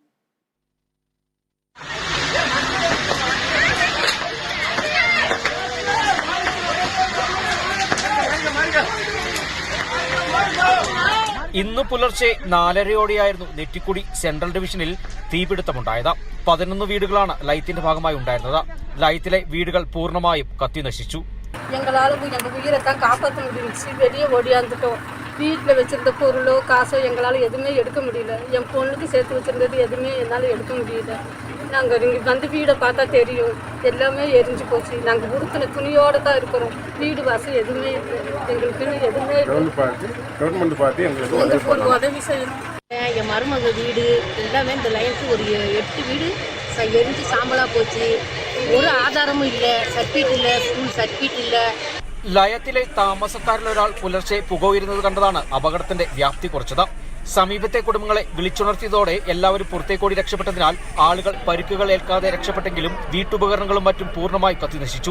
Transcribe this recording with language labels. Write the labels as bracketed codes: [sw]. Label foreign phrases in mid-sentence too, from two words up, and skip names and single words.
[ml] ഇന്ന് പുലർച്ചെ 4:30 നെറ്റിക്കുടി സെൻട്രൽ ഡിവിഷനിൽ തീപിടുത്തമുണ്ടായത്. 11 വീടുകളാണ് ലയത്തിന്റെ ഭാഗമായി ഉണ്ടായിരുന്നത്. ലയത്തിലെ വീടുകൾ പൂർണ്ണമായും കത്തിനശിച്ചു. [ta] எங்களால் எங்கள் உயிரை தான் காப்பாற்ற முடிஞ்சிச்சு. வெளியே ஓடியாந்துட்டோம். வீட்டில் வச்சுருந்த பொருளோ காசோ எங்களால் எதுவுமே எடுக்க முடியல. என் பொண்ணுக்கு சேர்த்து வச்சுருந்தது எதுவுமே என்னால் எடுக்க முடியல. நாங்கள் இங்கே வந்து வீடை பார்த்தா தெரியும், எல்லாமே எரிஞ்சு போச்சு. நாங்கள் உடுத்தின துணியோடு தான் இருக்கிறோம். வீடு வாசல் எதுவுமே இல்லை. எங்களுக்கு எதுவுமே ஒரு உதவி செய்யணும். என் மருமக வீடு எல்லாமே இந்த லைனுக்கு ஒரு 8 வீடு எரிஞ்சு சாம்பலா போச்சு. [ml] ഒരു ആധാരവും ഇല്ല, സർട്ടിഫിക്കറ്റ് ഇല്ല, സ്കൂൾ സർട്ടിഫിക്കറ്റ് ഇല്ല. ലയത്തിലെ താമസക്കാരിലൊരാൾ പുലർച്ചെ പുക ഉയരുന്നത് കണ്ടതാണ് അപകടത്തിന്റെ വ്യാപ്തി കുറച്ചത്. സമീപത്തെ കുടുംബങ്ങളെ വിളിച്ചുണർത്തിയതോടെ എല്ലാവരും പുറത്തേക്കോടി രക്ഷപ്പെട്ടതിനാൽ ആളുകൾ പരിക്കുകൾ ഏൽക്കാതെ രക്ഷപ്പെട്ടെങ്കിലും വീട്ടുപകരണങ്ങളും മറ്റും പൂർണ്ണമായി കത്തിനശിച്ചു.